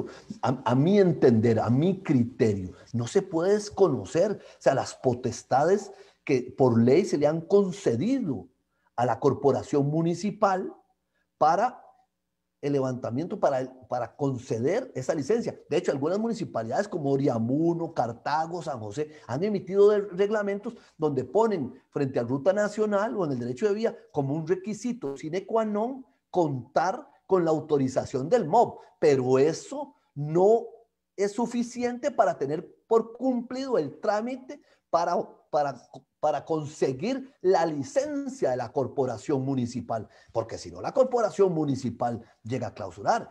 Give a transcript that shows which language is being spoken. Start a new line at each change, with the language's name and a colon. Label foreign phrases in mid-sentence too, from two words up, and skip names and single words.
Spanish: A mi entender, a mi criterio, no se puede desconocer, las potestades que por ley se le han concedido a la corporación municipal para el levantamiento, para conceder esa licencia. De hecho, algunas municipalidades como Oriamuno, Cartago, San José han emitido reglamentos donde ponen frente a ruta nacional o en el derecho de vía como un requisito
Latin: sine qua non
Spanish: contar con la autorización del MOP, pero eso no es suficiente para tener por cumplido el trámite para conseguir la licencia de la corporación municipal, porque si no, la corporación municipal llega a clausurar.